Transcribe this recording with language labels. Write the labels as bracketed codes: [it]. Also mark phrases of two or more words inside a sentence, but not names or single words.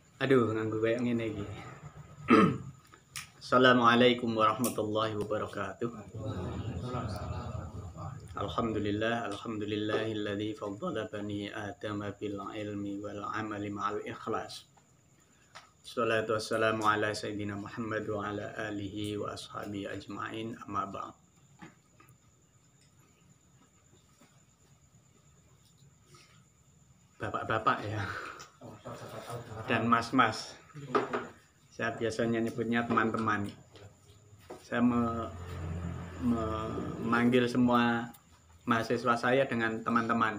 [jv] Aduh, nganggo kayak ngene iki. [ar] السلام عليكم ورحمة الله وبركاته. الحمد لله الذي فضل بني آدم بالعلم والعمل مع الإخلاص. الصلاة والسلام على سيدنا محمد وعلى آله وأصحابه أجمعين، أما بعد. [id] Bapak-bapak ya dan mas-mas, saya biasanya nyebutnya teman-teman. Saya memanggil semua mahasiswa saya dengan teman-teman.